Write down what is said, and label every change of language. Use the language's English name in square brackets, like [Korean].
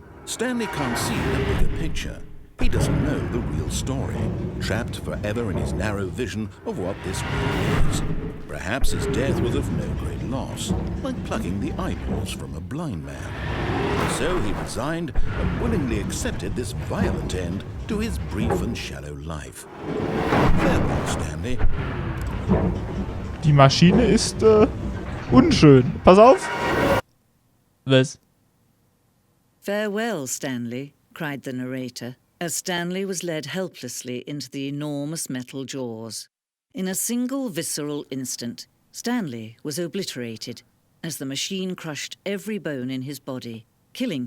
[English] Stanley can't see the bigger picture. He doesn't know the real story, trapped forever in his narrow vision of what this world is. Perhaps his death was of no great loss, like plucking the eyeballs from a blind man. So he resigned and willingly accepted this violent end to his brief and shallow life. Farewell, Stanley. [German] Die Maschine ist unschön. Pass auf. Was? [English] Farewell, Stanley, cried the narrator, as Stanley was led helplessly into the enormous metal jaws. In a single visceral instant, Stanley was obliterated as the machine crushed every bone in his body, killing him instantly.